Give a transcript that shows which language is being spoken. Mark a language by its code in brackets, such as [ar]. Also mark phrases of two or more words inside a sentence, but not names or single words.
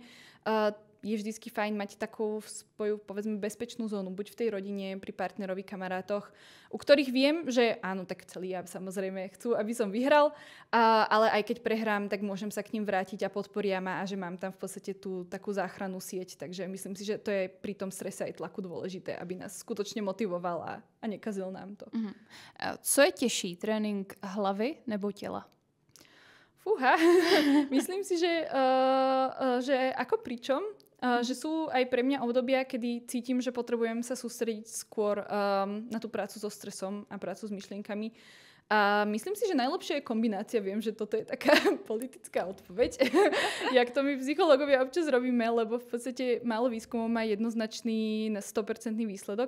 [sk] Je vždycky fajn mať takú svoju, povedzme, bezpečnú zónu, buď v tej rodine, pri partnerovi, kamarátoch, u ktorých viem, že áno, tak celý ja samozrejme chcú, aby som vyhral, ale aj keď prehrám, tak môžem sa k ním vrátiť a podporia ma a že mám tam v podstate tú takú záchrannú sieť. Takže myslím si, že to je pri tom strese aj tlaku dôležité, aby nás skutočne motivoval a nekazil nám to. [cs] Co je těžší, trénink hlavy nebo těla? [sk] Fúha, myslím si, že ako pričom, že sú aj pre mňa obdobia, kedy cítim, že potrebujem sa sústrediť skôr na tú prácu so stresom a prácu s myšlienkami. A myslím si, že najlepšia je kombinácia. Viem, že toto je taká politická odpoveď, jak to my psychológovia občas robíme, lebo v podstate málo výskumov má jednoznačný 100% výsledok.